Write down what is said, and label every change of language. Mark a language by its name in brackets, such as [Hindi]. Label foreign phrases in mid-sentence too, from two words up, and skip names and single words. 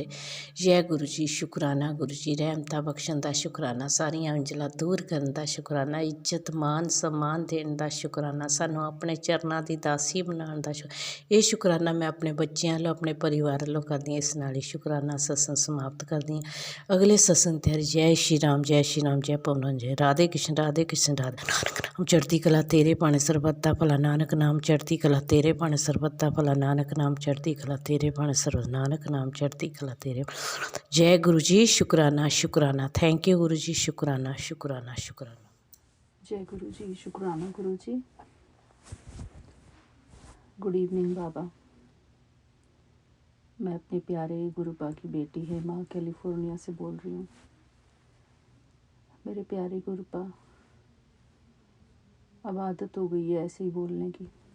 [Punjabi] ਜੈ ਗੁਰੂ ਜੀ ਸ਼ੁਕਰਾਨਾ ਗੁਰੂ ਜੀ, ਰਹਿਮਤਾਂ ਬਖ਼ਸ਼ਣ ਦਾ ਸ਼ੁਕਰਾਨਾ, ਸਾਰੀਆਂ ਉਲਝਣਾਂ ਦੂਰ ਕਰਨ ਦਾ ਸ਼ੁਕਰਾਨਾ, ਇੱਜ਼ਤ ਮਾਣ ਸਨਮਾਨ ਦੇਣ ਦਾ ਸ਼ੁਕਰਾਨਾ, ਸਾਨੂੰ ਆਪਣੇ ਚਰਨਾਂ ਦੀ ਦਾਸੀ ਬਣਾਉਣ ਦਾ ਇਹ ਸ਼ੁਕਰਾਨਾ ਮੈਂ ਆਪਣੇ ਬੱਚਿਆਂ ਵੱਲੋਂ ਆਪਣੇ ਪਰਿਵਾਰ ਵੱਲੋਂ ਕਰਦੀ ਹਾਂ। ਇਸ ਨਾਲ ਹੀ ਸ਼ੁਕਰਾਨਾ ਸਤਿਸੰਗ ਸਮਾਪਤ ਕਰਦੀ ਹਾਂ। ਅਗਲੇ ਸਤਿਸੰਗ ਤਿਆਰੀ। [Hindi] जय श्री राम जय श्री राम, जय पवन जय। राधे कृष्ण राधे कृष्ण, राधे [Punjabi] ਨਾਨਕ ਨਾਮ ਚੜ੍ਹਦੀ ਕਲਾ ਤੇਰੇ ਭਾਣੇ ਸਰਬੱਤ ਦਾ ਭਲਾ, ਨਾਨਕ ਨਾਮ ਚੜ੍ਹਦੀ ਕਲਾ ਤੇਰੇ ਭਾਣੇ ਸਰਬੱਤ ਦਾ ਭਲਾ, ਨਾਨਕ ਨਾਮ ਚੜ੍ਹਦੀ ਕਲਾ ਤੇਰੇ ਭਾਣੇ ਸਰਬੱਤ, ਨਾਨਕ ਨਾਮ ਚੜ੍ਹਦੀ ਕਲਾ ਤੇਰੇ। ਜੈ ਗੁਰੂ ਜੀ ਸ਼ੁਕਰਾਨਾ ਸ਼ੁਕਰਾਨਾ, [English] thank you [Punjabi] ਗੁਰੂ ਜੀ, ਸ਼ੁਕਰਾਨਾ ਸ਼ੁਕਰਾਨਾ ਸ਼ੁਕਰਾਨਾ। ਜੈ ਗੁਰੂ ਜੀ ਸ਼ੁਕਰਾਨਾ ਗੁਰੂ ਜੀ। [English] Good evening Baba. [Hindi] मैं अपने प्यारे गुरुपा की बेटी है माँ कैलिफोर्निया से बोल रही हूँ। मेरे प्यारे गुरुपा, अब आदत हो गई है ऐसे ही बोलने की।